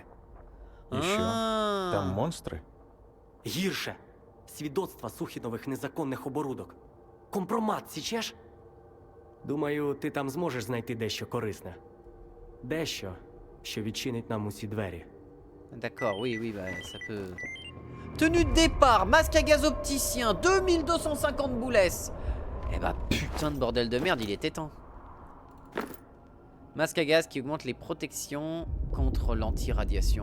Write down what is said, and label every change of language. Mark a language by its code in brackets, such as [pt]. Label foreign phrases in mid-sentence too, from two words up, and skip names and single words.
[uk] І що? Там монстри? Гірше. Свідоцтва Сухінових незаконних оборудок. Компромат, січеш? Думаю, ти там зможеш знайти дещо корисне. Дещо, що відчинить нам усі двері. [fr] D'accord, oui, oui, bah ça peut... Tenue de départ, masque à gaz opticien, 2250 boules. Eh bah putain de bordel de merde, il était temps. Masque à gaz qui augmente les protections contre l'anti-radiation.